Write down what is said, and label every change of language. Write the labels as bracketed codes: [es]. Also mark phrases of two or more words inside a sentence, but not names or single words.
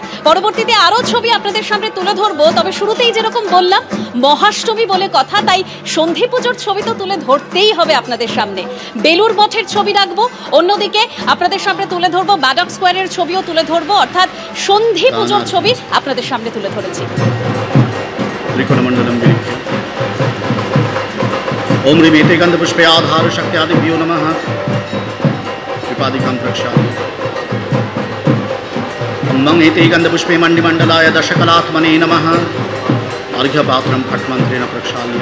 [bn] পরবর্তীতে আরও ছবি আপনাদের সামনে তুলে ধরবো, তবে শুরুতেই যেরকম বললাম মহাষ্টমী বলে কথা, তাই সন্ধি পুজোর ছবি তো তুলে ধরতেই হবে আপনাদের সামনে। বেলুর মঠের ছবি রাখবো, অন্যদিকে আপনাদের সামনে তুলে ধরবো ব্যাডক স্কোয়ারের ছবিও তুলে ধরবো, অর্থাৎ সন্ধি পুজোর ছবি আপনাদের সামনে তুলে ধরেছি। [sa] ओम ह्रीं एते गन्धपुष्पे आधार शक्त्यादिभ्यो नमः विपादिकां प्रक्षालय। मं एते गन्धपुष्पे मण्डिमण्डलाय दशकलात्मने नमः अर्घ्यपात्रं फट्मन्त्रेण प्रक्षाल्य।